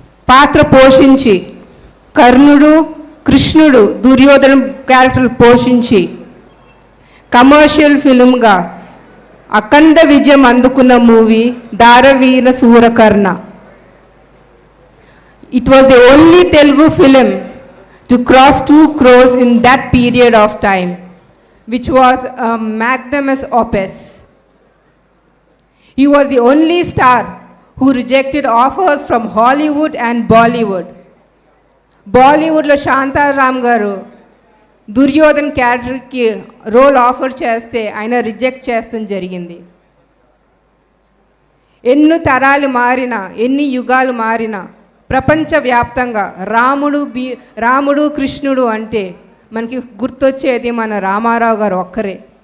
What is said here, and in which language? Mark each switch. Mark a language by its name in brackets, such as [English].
[Telugu] పాత్ర పోషించి కర్ణుడు, కృష్ణుడు, దుర్యోధన క్యారెక్టర్లు పోషించి కమర్షియల్ ఫిల్మ్గా అఖండ విజయం అందుకున్న movie Danaveera Soora Karna. [English] It was the only Telugu film to cross 2 crores in that period of time, which was a magnanimous opus. He was the only star who rejected offers from Hollywood and Bollywood. [Telugu] బాలీవుడ్లో శాంతారామ్ గారు దుర్యోధన్ క్యారెక్టర్కి role offer చేస్తే ఆయన reject చేస్తూ జరిగింది. ఎన్ని తరాలు మారినా, ఎన్ని యుగాలు మారినా ప్రపంచవ్యాప్తంగా రాముడు కృష్ణుడు అంటే మనకి గుర్తొచ్చేది మన రామారావు గారు ఒక్కరే.